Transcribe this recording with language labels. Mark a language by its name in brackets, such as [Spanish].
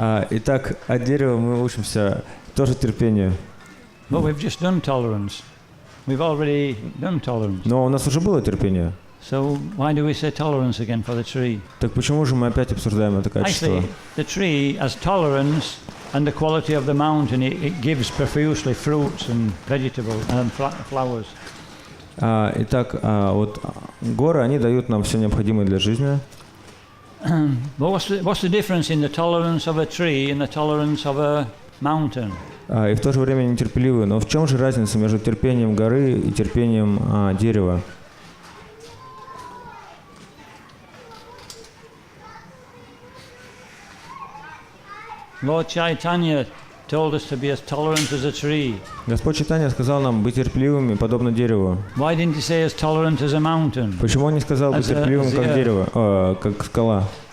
[Russian] Итак, от дерева мы учимся тоже терпению. [English] But we've just done tolerance. We've already done tolerance. [Russian] Но у нас уже было терпение. [English] So why do we say tolerance again for the tree? [Russian] Так почему же мы опять обсуждаем это качество? [English] Actually, the tree has tolerance, and the quality of the mountain, it gives profusely fruits and vegetables and flowers. [Russian] Итак, вот горы, они дают нам все необходимое для жизни. [English] But what's the difference in the tolerance of a tree and the tolerance of a mountain? [Russian] И в то же время нетерпеливы. Но в чем же разница между терпением горы и терпением дерева? [English] Lord Chaitanya told us to be as tolerant as a tree. [Russian] Господь Чайтанья сказал нам быть терпеливыми, подобно дереву. [English] Why didn't he say as tolerant as a mountain? [Russian] Почему он не сказал быть терпеливым, как дерево, как скала?